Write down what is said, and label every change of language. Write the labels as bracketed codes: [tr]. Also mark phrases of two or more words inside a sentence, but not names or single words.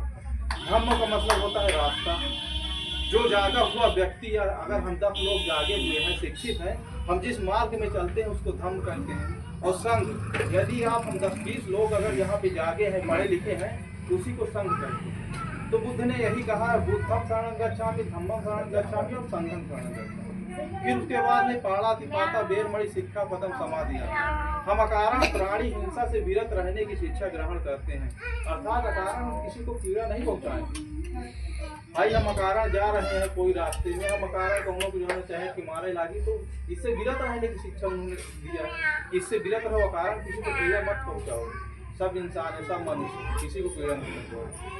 [hi] धम्म का मतलब होता है रास्ता। जो जागा हुआ व्यक्ति, या अगर हम 10 लोग जागे हुए हैं, शिक्षित हैं, हम जिस मार्ग में चलते हैं उसको धम्म कहते हैं। और संघ, यदि आप हम 10-20 लोग अगर यहाँ पे जागे हैं, पढ़े लिखे हैं, तो उसी को संघ कहते हैं। तो बुद्ध ने यही कहा है, [pi] बुद्धम शरणं गच्छामि, धम्मं शरणं गच्छामि और संघं शरणं गच्छामि। [hi] फिर उसके बाद में [pi] पाणातिपाता बेरमणि सिक्खापदं समाधियामि। [hi] हम अकारण प्राणी हिंसा से विरत रहने की शिक्षा ग्रहण करते हैं, अर्थात अकारण किसी को पीड़ा नहीं पहुँचाएंगे। भाई हम अकारण जा रहे हैं कोई रास्ते में, हम अकारण कौनों को जो है चाहे कि मारे लागी, तो इससे विरत रहने की शिक्षा उन्होंने दिया। इससे विरत रहो, अकारण किसी को पीड़ा मत पहुँचाओ। सब इंसान है, सब मनुष्य, किसी को पीड़ा नहीं पहुँचाओ।